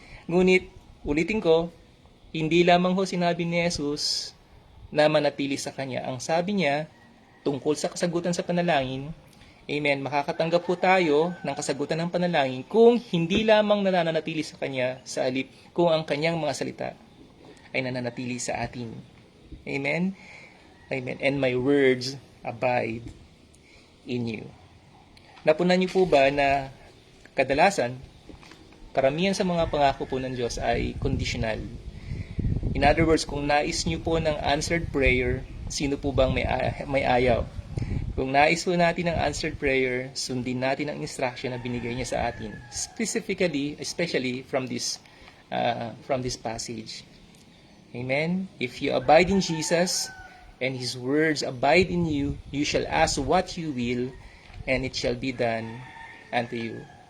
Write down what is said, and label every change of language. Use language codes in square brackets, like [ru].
[tl] Ngunit, ulitin ko, hindi lamang ho sinabi ni Jesus na manatili sa Kanya. Ang sabi niya, tungkol sa kasagutan sa panalangin, amen, makakatanggap po tayo ng kasagutan ng panalangin kung hindi lamang nananatili sa Kanya sa halip kung ang Kanyang mga salita ay nananatili sa atin. Amen? Amen. [en] And my words abide in you. [tl] Napunan niyo po ba na kadalasan, karamihan sa mga pangako po ng Diyos ay conditional. [en] In other words, [tl] kung nais niyo po ng answered prayer, sino po bang may ayaw? Kung nais po natin ng answered prayer, sundin natin ang instruction na binigay niya sa atin. [en] Especially from this passage. Amen? If you abide in Jesus, and His words abide in you, you shall ask what you will, and it shall be done unto you.